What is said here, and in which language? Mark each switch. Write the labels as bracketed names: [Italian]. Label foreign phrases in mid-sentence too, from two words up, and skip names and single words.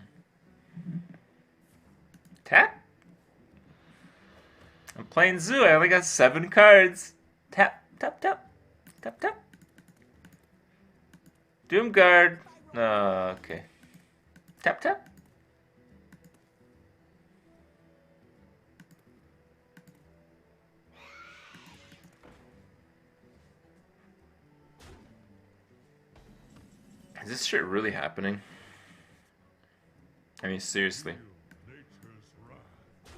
[English] Tap? I'm playing Zoo. I only got 7 cards. Tap, tap, tap. Tap, tap. Doomguard. Okay. Tap, tap. Is this shit really happening? I mean, seriously.